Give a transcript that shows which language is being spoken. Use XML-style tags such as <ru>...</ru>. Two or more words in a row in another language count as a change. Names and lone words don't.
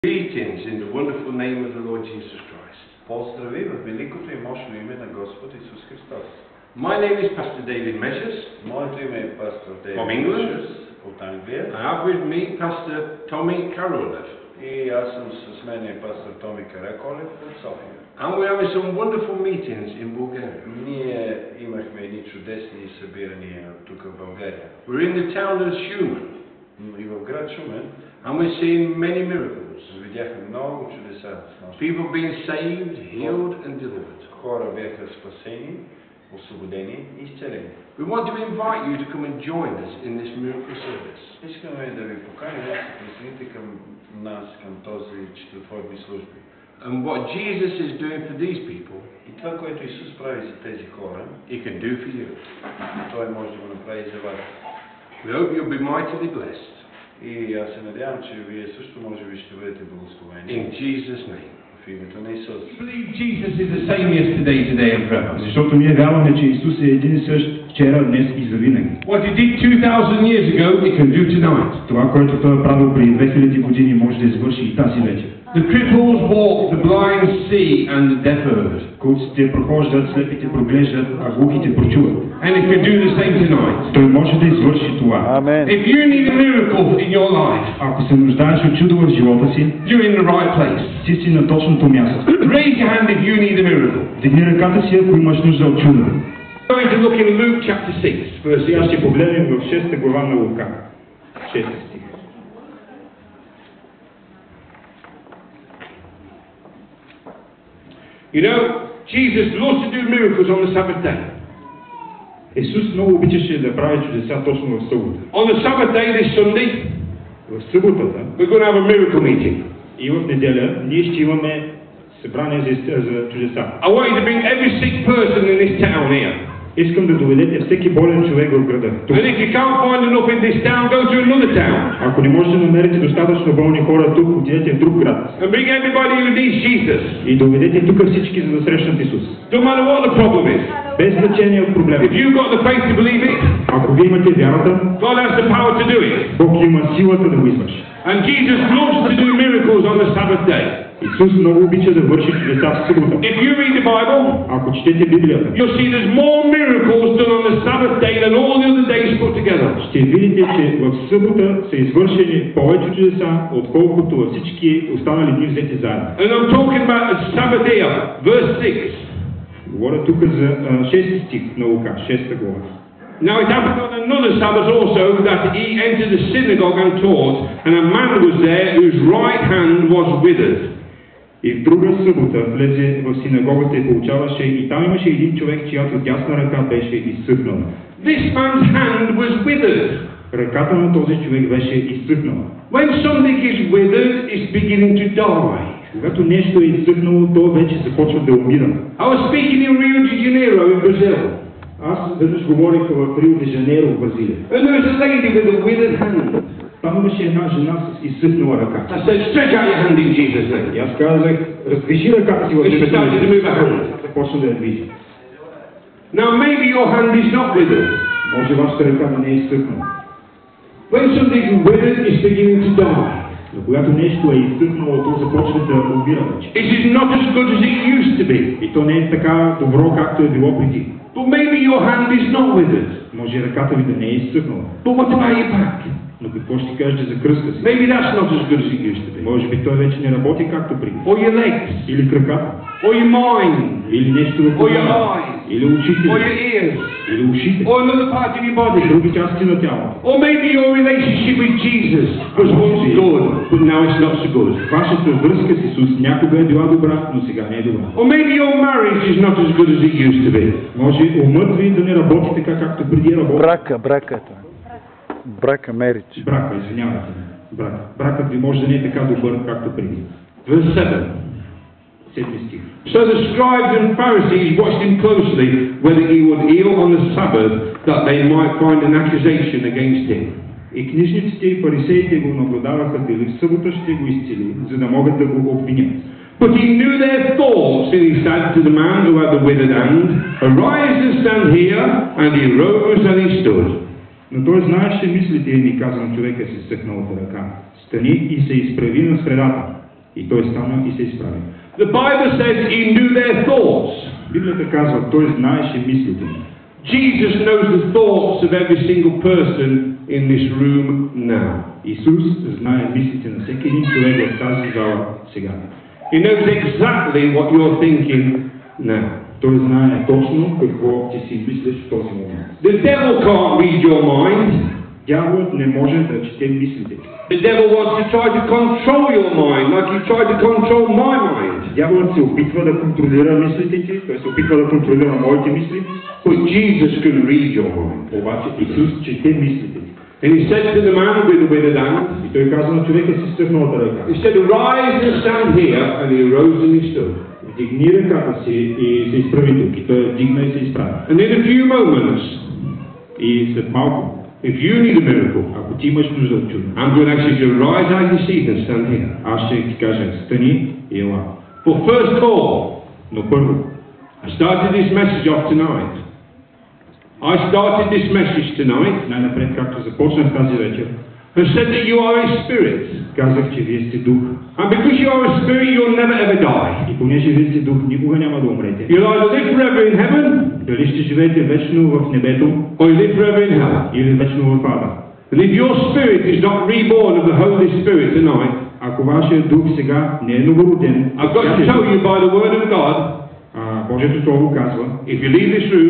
<en>Greetings in the wonderful name of the Lord Jesus Christ.</en> <bg>Поздрави в великото и мощно име на Господ Исус Христос.</bg> <en>My name is Pastor David Measures.</en> <bg>Моето име е пастор Дейвид</bg> <en>From England.</en> <bg>Measures от Англия.</bg> <en>I have with me Pastor Tommy Karolev.</en> <bg>И аз съм с мен е пастор Томи Караколев от София.</bg> <en>And we're having some wonderful meetings in Bulgaria.</en> <bg>Ние имахме едни чудесни събирания тук в България.</bg> <en>We're in the town of Shumen.</en> <bg>И в град Шумен.</bg> <en>And we're seeing many miracles.</en> <bg>Видяхме много чудеса.</bg> <en>People being saved, healed and delivered.</en> <bg>Хора бяха спасени, освободени и изцелени.</bg> <en>We want to invite you to come and join us in this miracle service.</en> <bg>Искаме да ви поканим да се присъедините към нас, към този четвъртворни служби.</bg> <en>And what Jesus is doing for these people,</en> <bg>И това, което Исус прави за тези хора,</bg> <en>He can do for you.</en> <bg>Той може да го направи за вас.</bg> <en>We hope you'll be mightily blessed.</en> <bg>И аз се надявам, че вие също може би ще бъдете благословени.</bg> <en>In Jesus' name.</en> <bg>В името на Исус.</bg> <en>We believe Jesus is the same yesterday, today and forever.</en> <bg>Защото ние вярваме, че Исус е един и същ вчера, днес и завинаги.</bg> <en>What He did 2,000 years ago, He can do tonight.</en> <bg>Това, което Той е правил преди 2000 години, може да извърши и тази вечер.</bg> <en>The cripples walk, the blind see, and the deaf heard.</en> <bg>Куците прохождат, слепите проглеждат, а глухите прочуват.</bg> <en>And He can do the same tonight.</en> <bg>Той може да извърши това.</bg> <en>If you need a miracle in your life,</en> <bg>Ако се нуждаеш от чудо в живота си,</bg> <en>you're in the right place.</en> <bg>ти си на точното място.</bg> <en>Raise your hand if you need a miracle.</en> <bg>Дигни ръката си, ако имаш нужда от чудо.</bg> <en>We're going to look in Luke chapter 6,</en> <bg>Сега</bg> <en>verse</en> <bg>ще погледнем в 6 глава на Лука. 6 стих.</bg> <en>You know, Jesus loves to do miracles on the Sabbath day.</en> <bg>Исус много обичаше да прави чудеса точно в събота.</bg> <en>On the Sabbath day this Sunday,</en> <bg>В съботата</bg> <en>we're going to have a miracle meeting.</en> <bg>и в неделя ние ще имаме събрание за чудеса.</bg> <en>I want you to bring every sick person in this town here.</en> <bg>Искам да доведете всеки болен човек в града. Тук.</bg> <en>And if you can't find enough in this town, go to another town.</en> <bg>Ако не можете да намерите достатъчно болни хора тук, отидете в друг град.</bg> <en>And bring everybody who needs Jesus.</en> <bg>И доведете тук всички, за да срещнат Исус.</bg> <en>Don't matter what the problem is.</en> <bg>Без значение от проблема.</bg> <en>If you've got the faith to believe it,</en> <bg>Ако вие имате вярата,</bg> <en>God has the power to do it.</en> <bg>Бог има силата да го извърши.</bg> <en>And Jesus loves to do miracles on the Sabbath day.</en> <bg>Исус много обича да върши чудеса в събота.</bg> <en>If you read the Bible,</en> <bg>Ако четете Библията,</bg> <en>you'll see there's more miracles done on the Sabbath day than all the other days put together.</en> <bg>ще видите, че в събота са извършени повече чудеса, отколкото във всички останали дни взети заедно.</bg> <en>And I'm talking about the Sabbath here, verse 6.</en> <bg>Говоря тук за 6 стих на Лука, 6 глава.</bg> <en>Now it happened on another Sabbath also that he entered the synagogue and taught, and a man was there whose right hand was withered.</en> <bg>И в друга събота влезе в синагогата и получаваше, и там имаше един човек, чиято дясна ръка беше изсъхнала.</bg> <en>This man's hand was withered.</en> <bg>Ръката на този човек беше изсъхнала.</bg> <en>When something is withered, it's beginning to die.</en> <bg>Когато нещо е изсъхнало, то вече започва да умира.</bg> <en>I was speaking in Rio de Janeiro in Brazil.</en> <bg>Аз веднъж говорих в Рио де Жанейро в Бразилия.</bg> <en>And there was a lady with a withered hand.</en> <bg>Там имаше една жена с изсъхнала ръка.</bg> <en>I said, stretch out your hand in Jesus' name.</en> <bg>И аз казах, раздвижи ръката си в</bg> <en>And she</en> <bg>името на</bg> <en>started to move her hand.</en> <bg>Исус. Започна да я движи.</bg> <en>Now maybe your hand is not withered.</en> <bg>Може вашата ръка да не е изсъхнала.</bg> <en>When something is withered, it's beginning to die.</en> <bg>Но когато нещо е изсъхнало, то започва да умира вече.</bg> <en>It is not as good as it used to be.</en> <bg>И то не е така добро, както е било преди.</bg> <en>But maybe your hand is not withered.</en> <bg>Може ръката ви да не е изсъхнала.</bg> <en>But what about your back?</en> <bg>Но какво ще кажете за кръста си?</bg> <en>Maybe that's not as good as it used to be.</en> <bg>Може би той вече не работи както преди.</bg> <en>Or your legs.</en> <bg>Или краката.</bg> <en>Or your mind.</en> <bg>Или нещо в</bg> <en>Or your</en> <bg>главата.</bg> <en>eyes.</en> <bg>Или очите.</bg> <en>Or your ears.</en> <bg>Или ушите.</bg> <en>Or another part of your body.</en> <bg>Други части на тялото.</bg> <en>Or maybe your relationship with Jesus was once good, but now it's not so good.</en> <bg>Вашата връзка с Исус някога е била добра, но сега не е добра.</bg> <en>Or maybe your marriage is not as good as it used to be.</en> <bg>Може умът ви да не работи така, както преди работи. Брака, marriage. Брака, извинявайте. Бракът ви може да не е така добър, както преди.</bg> <en>Verse 7.</en> <bg>7 стих.</bg> <en>So the scribes and Pharisees watched him closely whether he would heal on the Sabbath, that they might find an accusation against him.</en> <bg>И книжниците и фарисеите го наблюдаваха дали в събота ще го изцели, за да могат да го обвинят.</bg> <en>But he knew their thoughts, and he said to the man who had the withered hand, arise and stand here, and he rose and he stood.</en> <bg>Но той знаеше мислите и ни каза на човека си съхналата ръка. Стани и се изправи на средата. И той стана и се изправи.</bg> <en>The Bible says he knew their thoughts.</en> <bg>Библията казва, той знаеше мислите им.</bg> <en>Jesus knows the thoughts of every single person in this room now.</en> <bg>Исус знае мислите на всеки един човек в тази зала сега.</bg> <en>He knows exactly what you're thinking now.</en> <bg>Той знае точно какво ти си мислиш в този момент.</bg> <en>The devil can't read your mind.</en> <bg>Дяволът не може да чете мислите.</bg> <en>The devil wants to try to control your mind, like he tried to control my mind.</en> <bg>Дяволът се опитва да контролира мислите ти, той се опитва да контролира моите мисли,</bg> <en>But Jesus can read your mind.</en> <bg>обаче Исус чете мислите ти.</bg> <en>And he said to the man with the withered hand,</en> <bg>И той казва на човека с изтъкналата ръка.</bg> <en>he said, "Arise and stand here," and he arose and he stood.</en> <bg>Вдигни ръката си и се изправи тук. И той вдигна и се изправи.</bg> <en>And in a few moments,</en> <bg>И след малко,</bg> <en>if you need a miracle,</en> <bg>ако ти имаш нужда от чудо,</bg> <en>I'm going to ask you to rise out of your seat and stand here.</en> <bg>аз ще ти кажа, стани и ела.</bg> <en>But first of all,</en> <bg>Но първо,</bg> <en>I started this message off tonight. I started this message tonight</en> <bg>най-напред, както започнах тази вечер,</bg> <en>and said that you are a spirit.</en> <bg>казах, че вие сте дух.</bg> <en>And because you are a spirit, you'll never ever die.</en> <bg>И понеже вие сте дух, никога няма да умрете.</bg> <en>You'll either live forever in heaven</en> <bg>Дали ще живеете вечно в небето</bg> <en>or you live forever in hell.</en> <bg>или вечно в ада.</bg> <en>And if your spirit is not reborn of the Holy Spirit tonight,</en> <bg>Ако вашият дух сега не е новороден,</bg> <en>I've got to tell you by the word of God,</en> <bg>Божието Слово казва,</bg> <en>if you leave this room</en>